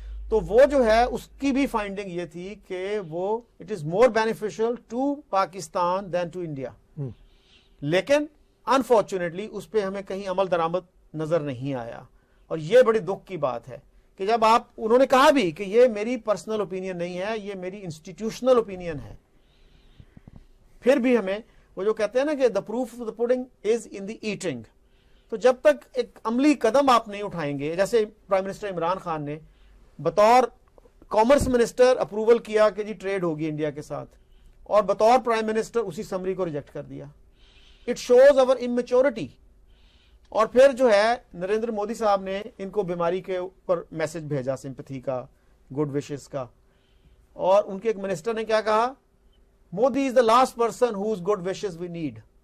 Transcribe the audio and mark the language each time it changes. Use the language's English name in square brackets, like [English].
[Urdu] تو وہ جو ہے اس کی بھی فائنڈنگ یہ تھی کہ وہ [English] It is more beneficial to Pakistan than to India. [Urdu] لیکن انفارچونیٹلی اس پہ ہمیں کہیں عمل درآمد نظر نہیں آیا, اور یہ بڑی دکھ کی بات ہے کہ جب انہوں نے کہا بھی کہ یہ میری پرسنل اوپینین نہیں ہے, یہ میری انسٹیٹیوشنل اوپینین ہے, پھر بھی ہمیں وہ جو کہتے ہیں نا کہ [English] The proof of the pudding is in the eating. [Urdu] تو جب تک ایک عملی قدم آپ نہیں اٹھائیں گے, جیسے پرائم منسٹر عمران خان نے بطور کامرس منسٹر اپروول کیا کہ جی ٹریڈ ہوگی انڈیا کے ساتھ, اور بطور پرائم منسٹر اسی سمری کو ریجیکٹ کر دیا. [English] It shows our immaturity. [Urdu] اور پھر جو ہے نریندر مودی صاحب نے ان کو بیماری کے اوپر میسج بھیجا, سمپتھی کا, گڈ وشز کا, اور ان کے ایک منسٹر نے کیا کہا, [English] Modi is the last person whose good wishes we need.